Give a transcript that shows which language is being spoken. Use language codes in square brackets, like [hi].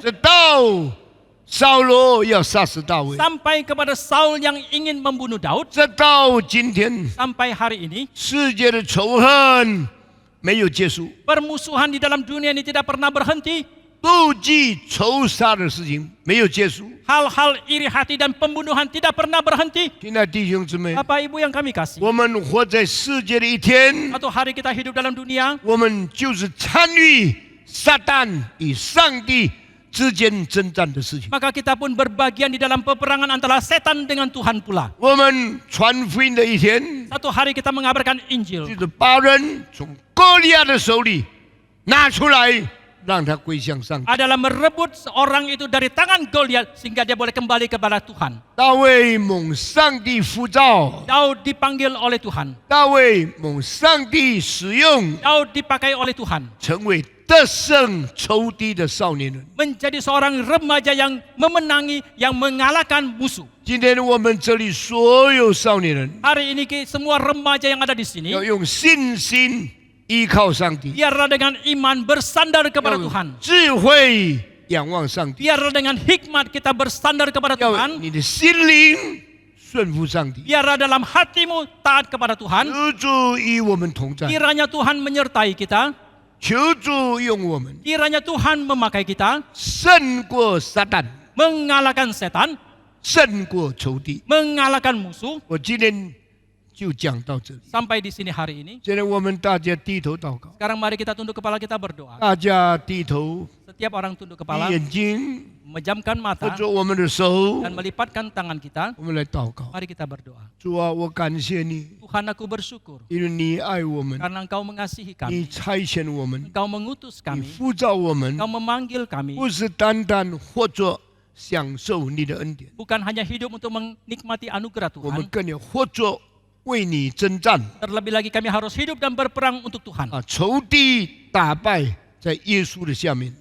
[zh] 直到扫罗要杀死大卫， [id] sampai kepada Saul yang ingin membunuh Daud. [zh] 直到今天， [id] Sampai hari ini, [zh] 世界的仇恨没有结束， [id] permusuhan di dalam dunia ini tidak pernah berhenti. [zh] 妒忌、仇杀的事情没有结束。 [id] Hal-hal iri hati dan pembunuhan tidak pernah berhenti. [zh] 亲爱的弟兄姊妹， [id] Bapak Ibu yang kami kasih, [zh] 我们活在世界的一天， [id] satu hari kita hidup dalam dunia, [zh] 我们就是参与撒旦与上帝之间征战的事情。 [id] maka kita pun berbagian di dalam peperangan antara setan dengan Tuhan pula. [zh] 我们传福音的一天， [id] Satu hari kita mengabarkan Injil. [zh] 就是把人从歌利亚的手里拿出来，让他归向上帝。 [id] Adalah merebut seorang itu dari tangan Goliat sehingga dia boleh kembali kepada Tuhan. [zh] 大卫蒙上帝呼召， [id] Daud dipanggil oleh Tuhan. [zh] 大卫蒙上帝使用， [id] Daud dipakai oleh Tuhan. [zh] 成为得胜仇敌的少年人。 [id] Menjadi seorang remaja yang memenangi, yang mengalahkan musuh. [zh] 今天我们这里所有少年人， [id] Hari ini semua remaja yang ada di sini, [zh] 要用信心依靠上帝， [id] biarlah dengan iman bersandar [zh] 要 [id] kepada [zh] 用 [id] Tuhan. [zh] 智慧仰望上帝， [id] Biarlah dengan hikmat kita bersandar kepada [zh] 要 [id] Tuhan. [zh] 你的心灵顺服上帝。 [id] Biarlah dalam hatimu taat kepada Tuhan. [zh] 求主与我们同在， [id] Kiranya Tuhan menyertai kita. [zh] 求主用我们 [id] Kiranya Tuhan memakai kita. [zh] 胜过撒旦， [id] Mengalahkan setan. [zh] 胜过仇敌。 [id] Mengalahkan musuh. [zh] 我今天就讲到这里。 [id] Sampai di sini hari ini. [zh] 现在我们大家低头祷告， [id] Sekarang mari kita tunduk kepala kita berdoa. [zh] 大家低头， [id] Setiap orang tunduk [zh] 闭 [id] kepala, [zh] 眼睛， [id] memejamkan [zh] 握 [id] mata [zh] 住我们的手， [id] dan melipatkan tangan kita. [zh] 我们来祷告。 [id] Mari kita berdoa. [zh] 主啊，我感谢你， [id] Tuhan, aku bersyukur [zh] 因为你爱我们， [id] karena Engkau mengasihi kami. [zh] 你差遣我们， [id] Engkau mengutus [zh] 你 [id] kami. [zh] 呼召我们， [id] Engkau memanggil kami. [zh] 不是单单或者享受你的恩典， [id] Bukan hanya hidup untuk menikmati anugerah [zh] 我们 [id] Tuhan. [zh] 更要或者为你征战。 [id] Terlebih lagi kami harus hidup dan berperang untuk Tuhan. [zh] 啊，仇敌打败在耶稣的下面，